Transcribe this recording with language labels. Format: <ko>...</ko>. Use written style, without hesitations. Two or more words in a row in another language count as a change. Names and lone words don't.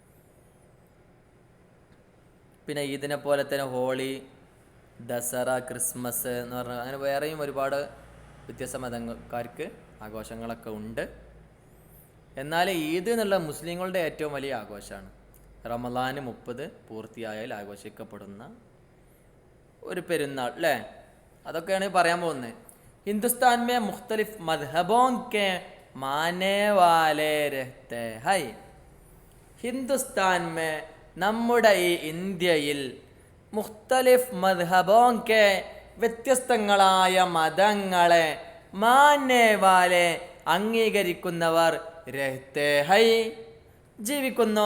<ml>പിന്നെ ഈദിനെ പോലെ തന്നെ ഹോളി, ദസറ, ക്രിസ്മസ് എന്ന് പറഞ്ഞാൽ അങ്ങനെ വേറെയും ഒരുപാട് വ്യത്യസ്ത മതക്കാർക്ക് ആഘോഷങ്ങളൊക്കെ ഉണ്ട്. എന്നാൽ ഈദ് എന്നുള്ള മുസ്ലിങ്ങളുടെ ഏറ്റവും വലിയ ആഘോഷമാണ്. റമളാൻ 30 പൂർത്തിയായാൽ ആഘോഷിക്കപ്പെടുന്ന ഒരു പെരുന്നാൾ അല്ലേ? അതൊക്കെയാണ് പറയാൻ പോകുന്നത്.</ml> <hi>हिंदुस्तान में मुख्तलिफ मज़हबों के मानने वाले रहते हैं. हिंदुस्तान में,</hi> <ml>നമ്മുടെ ഈ ഇന്ത്യയിൽ,</ml> <hi>मुख्तलिफ मज़हबों के</hi> <ml>വ്യത്യസ്തങ്ങളായ മതങ്ങളെ,</ml> <hi>मानने वाले</hi> <ml>അംഗീകരിക്കുന്നവർ,</ml> <hi>रहते हैं</hi> <ml>ജീവിക്കുന്നു.</ml>